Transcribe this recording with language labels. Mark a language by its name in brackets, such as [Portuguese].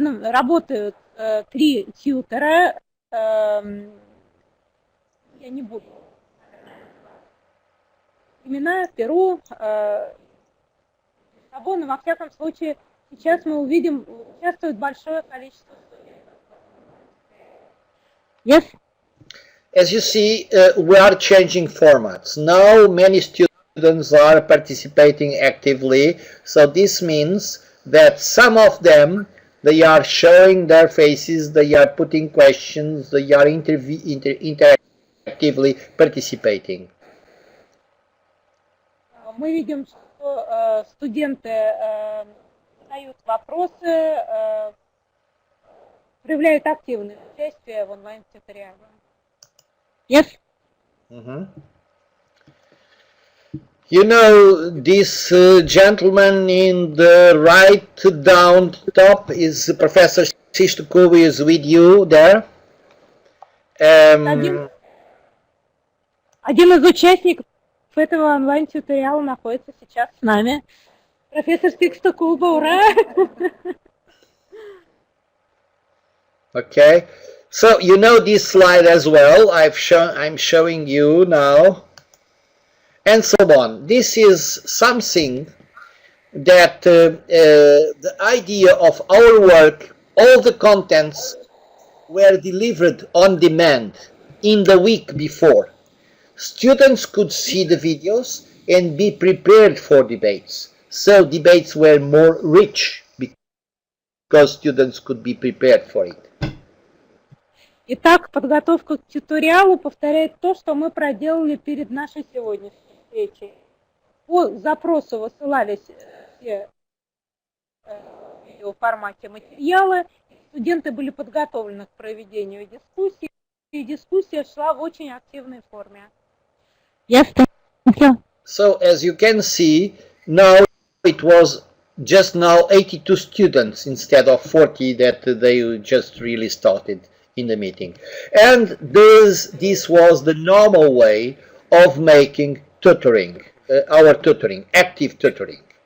[Russian] Работают 3 тьютера. Я не буду. Имена Перу, но во всяком случае, сейчас мы увидим, участвует большое количество студентов. [English] Yes? As you see, we are changing formats. Now many students are participating actively, so this means that some of them, they are showing their faces, they are putting questions, they are interactively participating. [Russian] Мы видим, что студенты задают вопросы, проявляют активное участие в онлайн-тьюториале. [English] Yes? Mm-hmm. You know, this gentleman in the right down top is Professor Shishtuku is with you there. [Russian] Один из участников этого онлайн-тьюториала находится сейчас с нами. Профессор Шишtukуба, ура! [English] Okay, so you know this slide as well. I'm showing you now, and so on. This is something that the idea of our work, all the contents were delivered on demand in the week before. Students could see the videos and be prepared for debates. So debates were more rich because students could be prepared for it. [Russian] Итак, подготовка к тьюториалу повторяет то, что мы проделали перед нашей сегодняшней встречей. По запросу высылались все в видеоформате материалы, студенты были подготовлены к проведению дискуссии, и дискуссия шла в очень активной форме. [English] Yes, thank you. So as you can see, now it was just now 82 students instead of 40 that they just really started in the meeting. And this was the normal way of making tutoring, our tutoring, active tutoring.